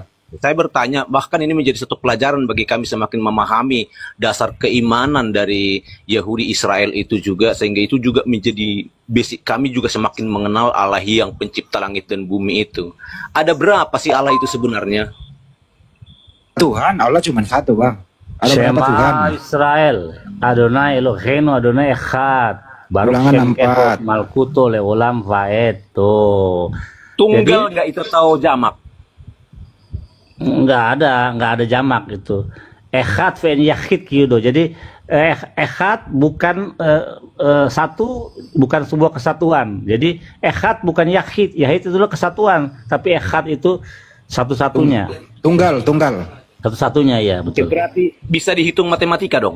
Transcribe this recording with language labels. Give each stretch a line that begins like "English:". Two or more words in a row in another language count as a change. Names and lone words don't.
Indonesian: Saya bertanya, bahkan ini menjadi satu pelajaran bagi kami semakin memahami dasar keimanan dari Yahudi Israel itu juga, sehingga itu juga menjadi basic kami juga semakin mengenal Allah yang pencipta langit dan bumi itu. Ada berapa sih Allah itu sebenarnya? Tuhan, Allah cuma satu Bang. Ada berapa Tuhan?
Hebrew: Shema Israel, Adonai Eloheinu, Adonai Echad.
Indonesian: Baruch Ulangan Shem 4.
Hebrew: Echad Malkuto Leolam Vaed.
Indonesian: Tuh. Tunggal nggak itu tahu jamak? Nggak ada jamak itu.
Hebrew: Echad ve'en yachid kiyudo.
Indonesian: Jadi echad bukan satu, bukan sebuah kesatuan. Jadi echad bukan yachid. Yachid itu adalah kesatuan, tapi echad itu satu-satunya. Tunggal. Satu-satunya ya, betul. Berarti bisa dihitung matematika dong.